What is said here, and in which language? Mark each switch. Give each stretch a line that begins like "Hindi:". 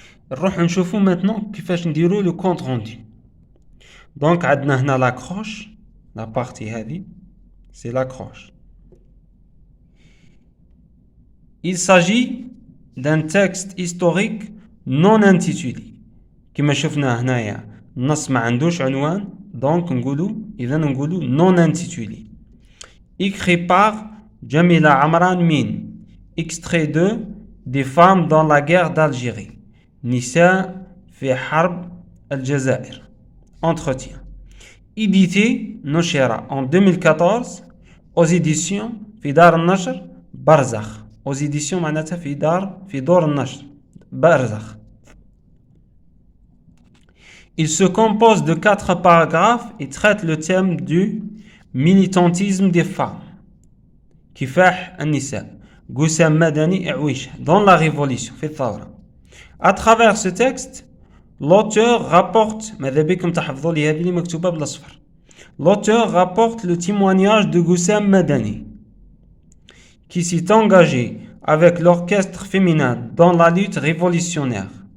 Arabic: نروح نشوفوا
French: maintenant
Arabic: كيفاش نديروا
French: le compte rendu. Donc
Arabic: عندنا هنا
French: l'accroche, la partie
Arabic: هذه,
French: c'est l'accroche. Il s'agit d'un texte historique non intitulé.
Arabic: كما شفنا هنايا النص ما عندوش عنوان, donc نقولوا
French: non intitulé. Écrit par Jamila Amran Min, extrait de Des femmes dans la guerre d'Algérie. Nisa fi Harb al-Jazair. Entretien. Édité Noshera en 2014 aux éditions Fidar al-Nashr Barzakh. Aux éditions
Arabic: معناتها في دور النشر Barzakh.
French: Il se compose de 4 paragraphes et traite le thème du militantisme des femmes. Kifah al-Nisa, Goussem Madani et Aouisha dans la révolution,
Arabic: في الثورة.
French: À travers ce texte, l'auteur rapporte le témoignage de Goussem Madani, qui s'est engagé avec l'orchestre féminin dans la lutte révolutionnaire.